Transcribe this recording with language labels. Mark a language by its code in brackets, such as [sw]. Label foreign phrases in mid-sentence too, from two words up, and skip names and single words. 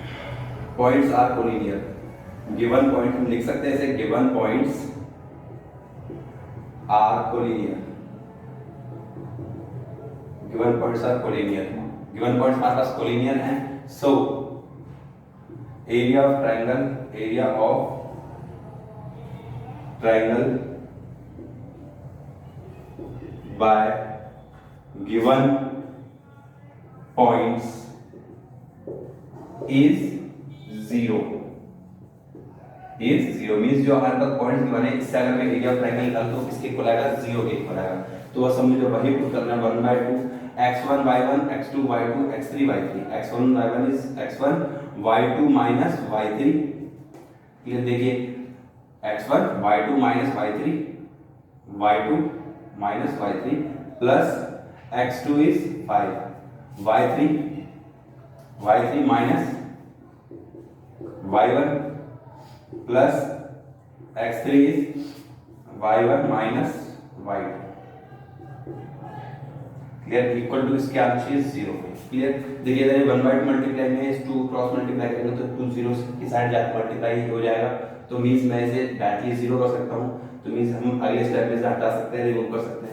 [en] points are collinear, given point [hi] हम लिख सकते हैं ऐसे, [en] given points are collinear, given points are collinear, given points [hi] हमारे पास कोलिनियर हैं, [en] so area of triangle, area of triangle by given points is 0, means [hi] जो हमारे पास [en] points given [hi] है इससे अगर मैं [en] area of triangle [hi] निकालूं तो किसके इक्वल आएगा? 0 के इक्वल आएगा। तो बस हमें जो वही पुट करना है 1/2 x1 y1 x2 y2 x3 y3, [en] x1 y1 is x1 y2 minus y3, [hi] क्लियर। [en] देखिए x1 y2 minus y3, y2 minus y3 plus x2 is 5, y3 minus y1 plus x3 is y1 minus y2, [hi] क्लियर। [en] equal to [hi] इसके आना चाहिए 0, क्लियर। देखिए इधर 1/2 मल्टीप्लाई में इस 2 [en] cross multiply [hi] करेंगे तो 2 0 की साइड जाकर मल्टीप्लाई हो जाएगा, तो मींस मैं इसे डायरेक्टली 0 कर सकता हूं, तो मींस हम अगले स्टेप में से हटा सकते हैं, रिमूव कर सकते हैं।